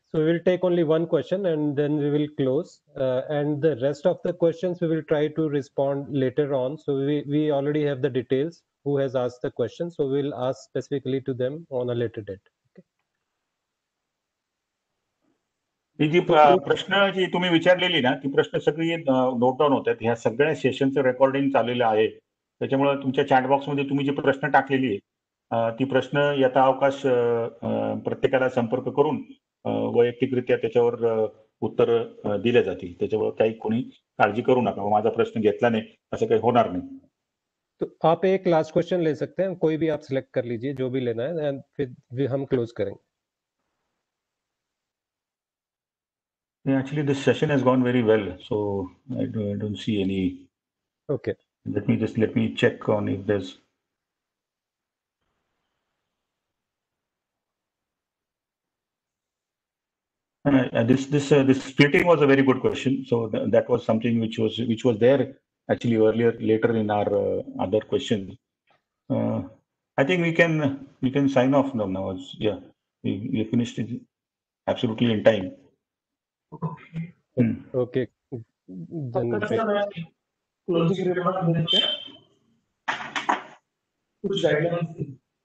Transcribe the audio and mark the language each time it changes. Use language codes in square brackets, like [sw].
[en] So we will take only one question and then we will close. And the rest of the questions we will try to respond later on. So we already have the details who has asked the question. So we will ask specifically to them on a later date. Okay. [mr] ही जी प्रश्न जी तुम्ही विचारलेली ना ती प्रश्न सगळी note down होतात. ह्या सगळ्या सेशनचं recording चाललेलं आहे. त्याच्यामुळे तुमच्या चॅट बॉक्समध्ये तुम्ही जी प्रश्न टाकलेली आहे ती प्रश्न यथा अवकाश प्रत्येकाला संपर्क करून वैयक्तिकरित्या त्याच्यावर उत्तर दिले जातील. त्याच्यावर काही कोणी काळजी करू नका, माझा प्रश्न घेतला नाही असं काही होणार नाही. [hi] तो आप एक लास्ट क्वेश्चन ले सकते हैं, कोई भी आप सिलेक्ट कर लीजिए जो भी लेना है, एंड फिर हम क्लोज करेंगे. [en] Yeah, actually, this session has gone very well, so I don't see any. Okay. Let me check on if there's. This splitting was a very good question. So that was something which was there actually later in our other questions. I think we can sign off now. Yeah, we finished it absolutely in time. Okay. Then [hi] closing remark देते हैं, कुछ guidelines.